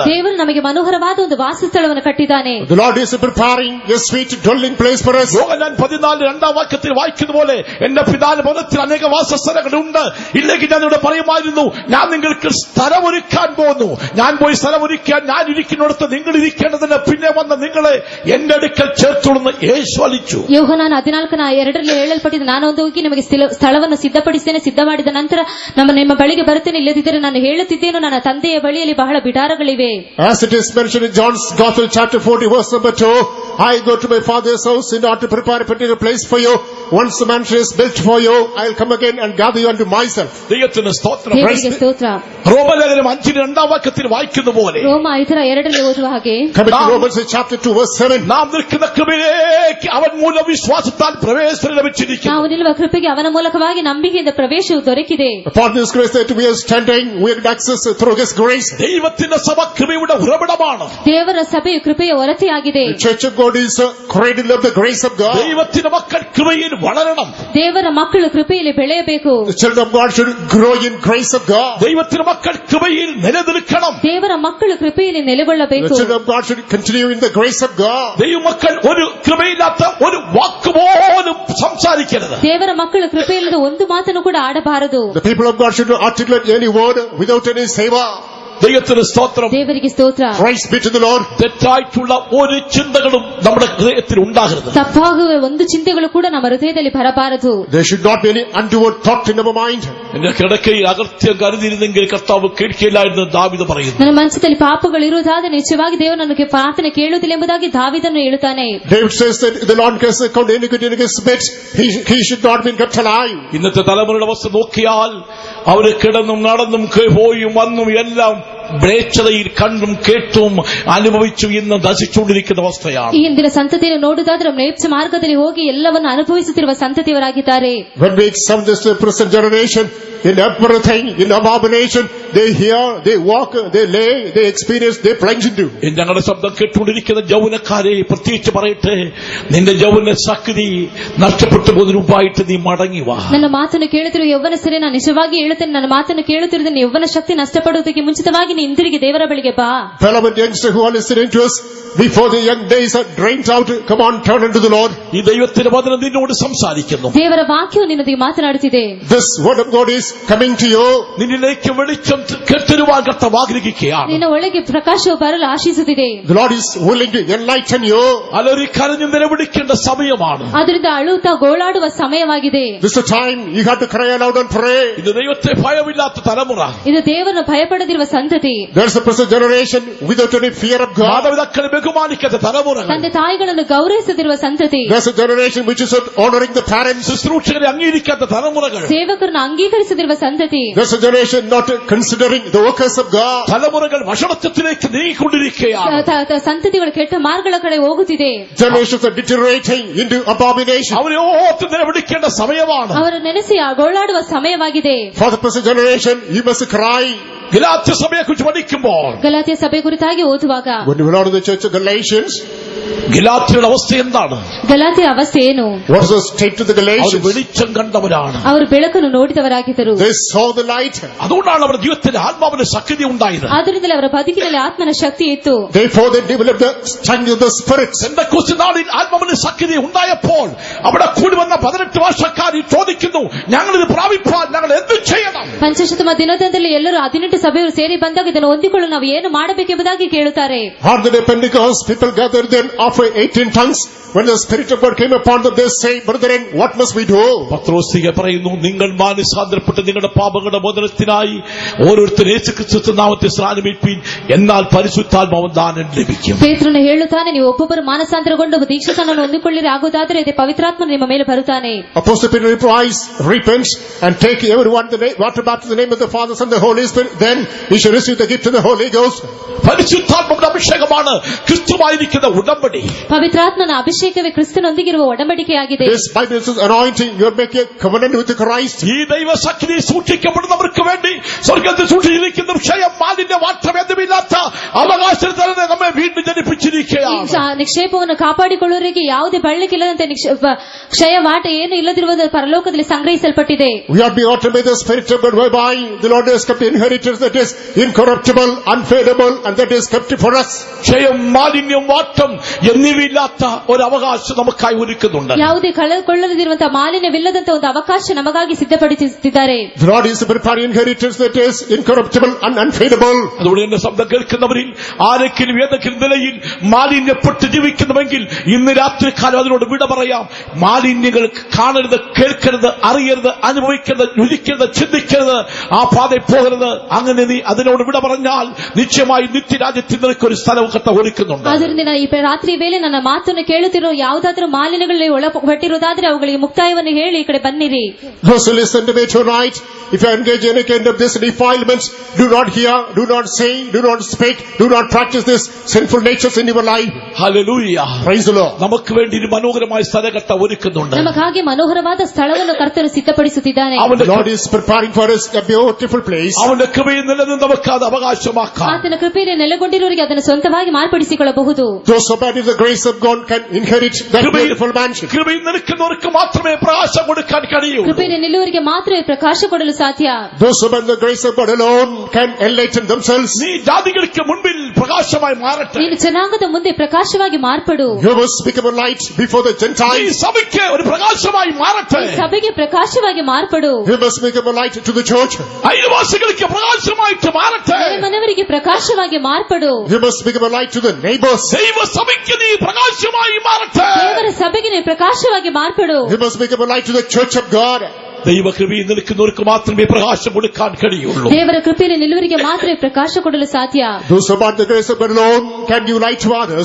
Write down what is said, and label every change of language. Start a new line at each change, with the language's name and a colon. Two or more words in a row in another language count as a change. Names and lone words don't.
Kannada: ದೇವರು ನಮಗೆ ಮನೋಹರವಾದ ಒಂದು ವಾಸಸ್ಥಳವನ್ನು ಕಟ್ಟಿದ್ದಾನೆ.
English: The Lord is preparing a sweet dwelling place for us.
Malayalam: യോഹന്നാൻ 14:2 വായിക്കുന്ന പോലെ എന്റെ പിതാവിന്റെ ഭവനത്തിൽ അനേക വാസസ്ഥലങ്ങളുണ്ട്, ഇല്ലെങ്കിൽ ഞാൻ ഇവിടെ പറയുമായിരുന്നു, ഞാൻ നിങ്ങൾക്ക് സ്ഥലം ഒരുക്കാൻ പോകുന്നു. ഞാൻ പോയി സ്ഥലം ഒരുക്കാൻ ഞാൻ ഇരിക്കുന്നിടത്ത് നിങ്ങൾ ഇരിക്കേണ്ടതിന് പിന്നെ വന്ന് നിങ്ങളെ എന്റെ അടുക്കൽ ചേർത്തുകൊള്ളുന്ന യേശു അലിച്ചു.
Kannada: ಯೋಹನಾನ 14:2 ಹೇಳಲ್ಪಟ್ಟಿದೆ, ನಾನೊಂದು ಹೋಗಿ ನಿಮಗೆ ಸ್ಥಳವನ್ನು ಸಿದ್ಧಪಡಿಸ್ತೇನೆ, ಸಿದ್ಧ ಮಾಡಿದ ನಂತರ ನಿಮ್ಮ ಬಳಿಗೆ ಬರುತ್ತೇನೆ, ಇಲ್ಲದಿದ್ದರೆ ನಾನು ಹೇಳುತ್ತಿದ್ದೇನು, ನನ್ನ ತಂದೆಯ ಬಳಿಯಲ್ಲಿ ಬಹಳ ಬಿಡಾರಗಳಿವೆ.
English: As it is mentioned in John's Gospel chapter 40 verse number 2, I go to my Father's house in order to prepare a particular place for you. Once the mansion is built for you, I will come again and gather you unto myself.
Malayalam: ദൈവത്തിന് സ്തോത്രം.
Kannada: ದೇವರಿಗೆ ಸ್ತೋತ್ರ.
Malayalam: റോമലേഖനം 5:2 വായിക്കുന്ന പോലെ
Kannada: ರೋಮ 5:2 ಓದುವ ಹಾಗೆ,
English: Coming to Romans chapter 2 verse 7,
Malayalam: നാം നിൽക്കുന്ന കൃപയിലേക്ക് അവൻ മൂലം വിശ്വാസത്താൽ പ്രവേശനം ലഭിച്ചിരിക്കുന്നു.
Kannada: ನಾವು ನಿಲ್ಲುವ ಕೃಪೆಗೆ ಅವನ ಮೂಲಕವಾಗಿ ನಂಬಿಕೆಯಿಂದ ಪ್ರವೇಶವು ದೊರಕಿದೆ.
English: upon this grace that we are standing, we we have access through His grace.
Malayalam: ദൈവത്തിന്റെ സഭ കൃപയുടെ ഉറവിടമാണ്.
Kannada: ದೇವರ ಸಭೆಯು ಕೃಪೆಯ ಹೊರತೆಯಾಗಿದೆ.
English: The Church of God is a cradle of the grace of God.
Malayalam: ദൈവത്തിന്റെ മക്കൾ കൃപയിൽ വളരണം.
Kannada: ದೇವರ ಮಕ್ಕಳು ಕೃಪೆಯಲ್ಲಿ ಬೆಳೆಯಬೇಕು.
English: The children of God should grow in grace of God.
Malayalam: ദൈവത്തിന്റെ മക്കൾ കൃപയിൽ നിലനിൽക്കണം.
Kannada: ದೇವರ ಮಕ್ಕಳು ಕೃಪೆಯಲ್ಲಿ
English: The
Kannada: ನೆಲೆಗೊಳ್ಳಬೇಕು.
English: children of God should continue in the grace of God.
Malayalam: ദൈവമക്കൾ ഒരു കൃപയില്ലാത്ത ഒരു വാക്ക് പോലും സംസാരിക്കരുത്.
Kannada: ದೇವರ ಮಕ್ಕಳು ಕೃಪೆಯಿಲ್ಲದ ಒಂದು ಮಾತನ್ನು ಕೂಡ ಆಡಬಾರದು.
English: The people of God should not articulate any word without any savor.
Malayalam: ദൈവത്തിന് സ്തോത്രം.
Kannada: ದೇವರಿಗೆ ಸ್ತೋತ್ರ.
English: Praise be to the Lord.
Malayalam: തെറ്റായിട്ടുള്ള ഒരു ചിന്തകളും നമ്മുടെ ഹൃദയത്തിൽ ഉണ്ടാകരുത്.
Kannada: ತಪ್ಪಾಗುವ ಒಂದು ಚಿಂತೆಗಳು ಕೂಡ ನಮ್ಮ ಹೃದಯದಲ್ಲಿ ಬರಬಾರದು.
English: There should not be any untoward thought in our mind.
Malayalam: എന്റെ കിടക്കയിൽ അകൃത്യം കരുതിയിരുന്നെങ്കിൽ കർത്താവ് കേൾക്കില്ലായിരുന്നു ദാവീദ് പറയുന്നു.
Kannada: ನನ್ನ ಮನಸ್ಸಿನಲ್ಲಿ ಪಾಪಗಳು ಇರುವುದಾದರೆ ನಿಜವಾಗಿ ದೇವರು ನನಗೆ ಪ್ರಾರ್ಥನೆ ಕೇಳುವುದಿಲ್ಲ ಎಂಬುದಾಗಿ ದಾವೀದನು ಹೇಳುತ್ತಾನೆ.
English: David says that the Lord cares account any good in his midst, he should not be kept alive.
Malayalam: ഇന്നത്തെ തലമുറയുടെ അവസ്ഥ നോക്കിയാൽ അവര് കിടന്നും നടന്നും പോയും വന്നും എല്ലാം മ്ലേച്ഛതയിൽ കണ്ടും കേട്ടും അനുഭവിച്ചു ഇന്ന് നശിച്ചുകൊണ്ടിരിക്കുന്ന അവസ്ഥയാണ്.
Kannada: ಈ ಹಿಂದಿನ ಸಂತತಿಯನ್ನು ನೋಡುವುದಾದ್ರೆ ಮ್ಲೇಚ್ಛ ಮಾರ್ಗದಲ್ಲಿ ಹೋಗಿ ಎಲ್ಲವನ್ನು ಅನುಭವಿಸುತ್ತಿರುವ ಸಂತತಿಯವರಾಗಿದ್ದಾರೆ.
English: When we examine this present generation, in everything, in abomination, they hear, they walk, they lay, they experience, they plunge into.
Malayalam: ഞങ്ങളുടെ ശബ്ദം കേട്ടുകൊണ്ടിരിക്കുന്ന യൗവനക്കാരെ പ്രത്യേകിച്ച് പറയട്ടെ, നിന്റെ യൗവന ശക്തി നഷ്ടപ്പെട്ടു പോകുന്നതിന് മുമ്പായിട്ട് നീ മടങ്ങി വാ.
Kannada: ನನ್ನ ಮಾತನ್ನು ಕೇಳುತ್ತಿರುವ ಯೌವನಸ್ಥರೇ, ನಾನು ನಿಜವಾಗಿ ಹೇಳುತ್ತೇನೆ, ನನ್ನ ಮಾತನ್ನು ಕೇಳುತ್ತಿರುವ ಯೌವನ ಶಕ್ತಿ ನಷ್ಟಪಡುವುದಕ್ಕೆ ಮುಂಚಿತವಾಗಿ ನೀನು ಹಿಂದಿರುಗಿ ದೇವರ ಬಳಿಗೆ ಬಾ.
English: Beloved youngster who are listening to us, before the young days are drained out, come on, turn unto the Lord.
Malayalam: ഈ ദൈവത്തിന്റെ വചനം നിന്നോട് സംസാരിക്കുന്നു.
Kannada: ದೇವರ ವಾಕ್ಯವು ನಿನ್ನೊಂದಿಗೆ ಮಾತನಾಡುತ್ತಿದೆ.
English: This word of God is coming to you.
Malayalam: നിന്നിലേക്ക് വെളിച്ചം കെട്ടരുവാൻ കർത്താവ് ആഗ്രഹിക്കുകയാണ്.
Kannada: ನಿನ್ನ ಒಳಗೆ ಪ್ರಕಾಶವು ಬರಲು ಆಶಿಸುತ್ತಿದೆ.
English: The Lord is willing to enlighten you.
Malayalam: അലറി കരഞ്ഞു നിലവിളിക്കേണ്ട സമയമാണ്.
Kannada: ಅದರಿಂದ ಅಳುತ್ತಾ ಗೋಳಾಡುವ ಸಮಯವಾಗಿದೆ.
English: This is the time you have to cry aloud and pray.
Malayalam: ഇത് ദൈവത്തെ ഭയമില്ലാത്ത തലമുറ.
Kannada: ಇದು ದೇವರನ್ನು ಭಯಪಡದಿರುವ ಸಂತತಿ.
English: There's a present generation without any fear of God.
Malayalam: മാതാപിതാക്കളെ ബഹുമാനിക്കാത്ത തലമുറ.
Kannada: ತಂದೆ ತಾಯಿಗಳನ್ನು ಗೌರವಿಸದಿರುವ ಸಂತತಿ.
English: There's a generation which is not honoring the parents.
Malayalam: ശുശ്രൂഷകരെ അംഗീകരിക്കാത്ത തലമുറകൾ.
Kannada: ಸೇವಕರನ್ನು ಅಂಗೀಕರಿಸದಿರುವ ಸಂತತಿ.
English: There's a generation not considering the workers of God.
Malayalam: തലമുറകൾ വഷളത്വത്തിലേക്ക് നീങ്ങിക്കൊണ്ടിരിക്കുകയാണ്.
Kannada: ಸಂತತಿಗಳು ಕೆಟ್ಟ ಮಾರ್ಗಗಳ ಕಡೆ ಹೋಗುತ್ತಿದೆ.
English: Generations are deteriorating into abomination.
Malayalam: അവരെ ഓർത്ത് നിലവിളിക്കേണ്ട സമയമാണ്.
Kannada: ಅವರು ನೆನೆಸಿ ಗೋಳಾಡುವ ಸಮಯವಾಗಿದೆ.
English: For the present generation, you must cry.
Malayalam: ഗലാത്യ സഭയെക്കുറിച്ച് പഠിക്കുമ്പോൾ
Kannada: ಗಲಾತ್ಯ ಸಭೆ ಕುರಿತಾಗಿ ಓದುವಾಗ
English: When you belong to the church of Galatians,
Malayalam: ഗലാത്യയുടെ അവസ്ഥ എന്താണ്?
Kannada: ಗಲಾತ್ಯ ಅವಸ್ಥೆ ಏನು?
English: what is the state of the
Malayalam: അവർ
English: Galatians?
Malayalam: വെളിച്ചം കണ്ടവരാണ്.
Kannada: ಅವರು ಬೆಳಕನ್ನು ನೋಡಿದವರಾಗಿದ್ದರು.
English: They saw the light.
Malayalam: അതുകൊണ്ടാണ് അവരുടെ ജീവിതത്തിൽ ആത്മാവിന്റെ ശക്തി ഉണ്ടായത്.
Kannada: ಆದ್ದರಿಂದಲೇ ಅವರ ಬದುಕಿನಲ್ಲಿ ಆತ್ಮನ ಶಕ್ತಿ ಇತ್ತು.
English: Therefore they developed the strength of the spirit.
Malayalam: പെന്തക്കോസ്ത് നാളിൽ ആത്മാവിന്റെ ശക്തി ഉണ്ടായപ്പോൾ അവിടെ കൂടി വന്ന 18 വർഷക്കാർ ചോദിക്കുന്നു, ഞങ്ങളിത് പ്രാപിപ്പാൻ ഞങ്ങൾ എന്ത് ചെയ്യണം?
Kannada: ಪಂಚಶತಮ ದಿನದಂದಲ್ಲಿ ಎಲ್ಲರೂ 18 ಸಭೆಯವರು ಸೇರಿ ಬಂದಾಗ ಇದನ್ನು ಹೊಂದಿಕೊಳ್ಳಲು ನಾವು ಏನು ಮಾಡಬೇಕೆಂಬುದಾಗಿ ಕೇಳುತ್ತಾರೆ.
English: On the day of Pentecost, people gathered then after 18 tongues. When the Spirit of God came upon them, they say, brethren, what must we do?
Malayalam: പത്രോസ് പറയുന്നു, നിങ്ങൾ മാനസാന്തരപ്പെട്ട് നിങ്ങളുടെ പാപങ്ങളുടെ മോചനത്തിനായി ഓരോരുത്തരും യേശുക്രിസ്തുവിന്റെ നാമത്തിൽ സ്നാനമേൽപ്പീൻ, എന്നാൽ പരിശുദ്ധാത്മാവ് ദാനം ലഭിക്കും.
Kannada: ಪೇತ್ರನು ಹೇಳುತ್ತಾನೆ, ನೀವು ಒಬ್ಬೊಬ್ಬರು ಮಾನಸಾಂತರಗೊಂಡು ದೀಕ್ಷಾಸ್ನಾನವನ್ನು ಹೊಂದಿಕೊಳ್ಳಿರಿ, ಆಗುವುದಾದರೆ ಇದೇ ಪವಿತ್ರಾತ್ಮನು ನಿಮ್ಮ ಮೇಲೆ ಬರುತ್ತಾನೆ.
English: Apostle Peter replies, repent and take everyone the water baptism in the name of the Father, Son, and the Holy Spirit. Then we shall receive the gift of the Holy Ghost.
Malayalam: പരിശുദ്ധാത്മാവിന്റെ അഭിഷേകമാണ് ക്രിസ്തുവായിരിക്കുന്ന ഉടമ്പടി.
Kannada: ಪವಿತ್ರಾತ್ಮನ ಅಭಿಷೇಕವೇ ಕ್ರಿಸ್ತನೊಂದಿಗಿರುವ ಒಡಂಬಡಿಕೆಯಾಗಿದೆ.
English: This Bible is anointing. You are making a covenant with Christ.
Malayalam: ഈ ദൈവശക്തി സൂക്ഷിക്കപ്പെടുന്നവർക്ക് വേണ്ടി സ്വർഗത്തിൽ സൂക്ഷിച്ചിരിക്കുന്ന ക്ഷയം മാലിന്യ വാട്ടമെന്നുമില്ലാത്ത അവകാശത്തിൽ നമ്മെ വീണ്ടും ജനിപ്പിച്ചിരിക്കുകയാണ്.
Kannada: ನಿಕ್ಷೇಪವನ್ನು ಕಾಪಾಡಿಕೊಳ್ಳುವವರಿಗೆ ಯಾವುದೇ ಬಳ್ಳಿಕ್ಕಿಲ್ಲದಂತೆ ಕ್ಷಯ ವಾಟ ಏನು ಇಲ್ಲದಿರುವುದು ಪರಲೋಕದಲ್ಲಿ ಸಂಗ್ರಹಿಸಲ್ಪಟ್ಟಿದೆ.
English: We are being altered by the Spirit of God, whereby the Lord has kept inheritance that is incorruptible, unfadable, and that is kept for us.
Malayalam: ക്ഷയം മാലിന്യം വാട്ടം എന്നിവയില്ലാത്ത ഒരു അവകാശം നമുക്കായി ഒരുക്കുന്നുണ്ട്.
Kannada: ಯಾವುದೇ ಕಳೆದುಕೊಳ್ಳದಿರುವಂತಹ ಮಾಲಿನ್ಯವಿಲ್ಲದಂತಹ ಒಂದು ಅವಕಾಶ ನಮಗಾಗಿ ಸಿದ್ಧಪಡಿಸುತ್ತಿದ್ದಾರೆ.
English: The Lord is preparing inheritance that is incorruptible and unfadable.
Malayalam: അതുകൊണ്ട് എന്റെ ശബ്ദം കേൾക്കുന്നവരിൽ ആരെങ്കിലും ഏതെങ്കിലും നിലയിൽ മാലിന്യപ്പെട്ട് ജീവിക്കുന്നുവെങ്കിൽ ഇന്ന് രാത്രി കാലം അതിനോട് വിട പറയാം. മാലിന്യങ്ങൾ കാണരുത്, കേൾക്കരുത്, അറിയരുത്, അനുഭവിക്കരുത്, രുചിക്കരുത്, ചിന്തിക്കരുത്, ആ പാതയിൽ പോകരുത്. അങ്ങനെ നീ അതിനോട് വിട പറഞ്ഞാൽ നിശ്ചയമായി നിത്യരാജ്യത്തിൽ നിനക്ക് ഒരു സ്ഥലവും കത്ത ഒരുക്കുന്നുണ്ട്.
Kannada: ಆದ್ದರಿಂದ ಈ ರಾತ್ರಿ ವೇಳೆ ನನ್ನ ಮಾತನ್ನು ಕೇಳುತ್ತಿರೋ ಯಾವುದಾದ್ರೂ ಮಾಲಿನ್ಯಗಳಲ್ಲಿ ಒಳಪಟ್ಟಿರುವುದಾದ್ರೆ ಅವುಗಳಿಗೆ ಮುಕ್ತಾಯವನ್ನು ಹೇಳಿ ಈ ಕಡೆ ಬನ್ನಿರಿ.
English: Those who listen to me tonight, if you engage in any kind of this defilements, do not hear, do not say, do not speak, do not practice this sinful natures in your life.
Malayalam: ഹല്ലേലൂയ.
English: Praise the Lord.
Malayalam: നമുക്ക് വേണ്ടി ഒരു മനോഹരമായ സ്ഥലഘട്ട ഒരുക്കുന്നുണ്ട്.
Kannada: ನಮಗಾಗಿ ಮನೋಹರವಾದ ಸ್ಥಳವನ್ನು ಕರ್ತನು ಸಿದ್ಧಪಡಿಸುತ್ತಿದ್ದಾನೆ.
English: The Lord is preparing for us a beautiful place.
Malayalam: അവന്റെ കൃപയിൽ നിലനിന്ന് നമുക്ക് അത് അവകാശമാക്കാം.
Kannada: ಆತನ ಕೃಪೆಯಲ್ಲಿ ನೆಲೆಗೊಂಡಿರುವವರಿಗೆ ಅದನ್ನು ಸ್ವಂತವಾಗಿ ಮಾರ್ಪಡಿಸಿಕೊಳ್ಳಬಹುದು.
English: Those who abide in the grace of God can inherit that beautiful mansion.
Malayalam: കൃപയിൽ നിൽക്കുന്നവർക്ക് മാത്രമേ പ്രകാശം കൊടുക്കാൻ കഴിയൂ.
Kannada: ಕೃಪೆಯಲ್ಲಿ ನಿಲ್ಲುವವರಿಗೆ ಮಾತ್ರವೇ ಪ್ರಕಾಶ ಕೊಡಲು ಸಾಧ್ಯ.
English: Those who abide in the grace of God alone can enlighten themselves.
Malayalam: നീ ജാതികൾക്ക് മുൻപിൽ പ്രകാശമായി മാറട്ടെ.
Kannada: ನೀನು ಜನಾಂಗದ ಮುಂದೆ ಪ್ರಕಾಶವಾಗಿ ಮಾರ್ಪಡು.
English: You must become a light before the
Malayalam: ഈ
English: Gentiles.
Malayalam: സഭയ്ക്ക് ഒരു പ്രകാശമായി മാറട്ടെ.
Kannada: ಸಭೆಗೆ ಪ್ರಕಾಶವಾಗಿ ಮಾರ್ಪಡು.
English: You must become a light to the church.
Malayalam: അയൽവാസികൾക്ക് പ്രകാശമായിട്ട് മാറട്ടെ.
Kannada: ಮನೆಯವರಿಗೆ ಪ್ರಕಾಶವಾಗಿ ಮಾರ್ಪಡು.
English: You must become a light to the neighbors.
Malayalam: ദൈവ സഭയ്ക്ക് നീ പ്രകാശമായി മാറട്ടെ.
Kannada: ದೇವರ ಸಭೆಗೆ ನೀನು ಪ್ರಕಾಶವಾಗಿ ಮಾರ್ಪಡು.
English: You must become a light to the church of God.
Malayalam: ദൈവകൃപയിൽ നിൽക്കുന്നവർക്ക് മാത്രമേ പ്രകാശം കൊടുക്കാൻ കഴിയുള്ളൂ.
Kannada: ದೇವರ ಕೃಪೆಯಲ್ಲಿ ನಿಲ್ಲುವರಿಗೆ ಮಾತ್ರ ಪ್ರಕಾಶ ಕೊಡಲು ಸಾಧ್ಯ.
English: Those who abide in the grace of God alone can give light to others.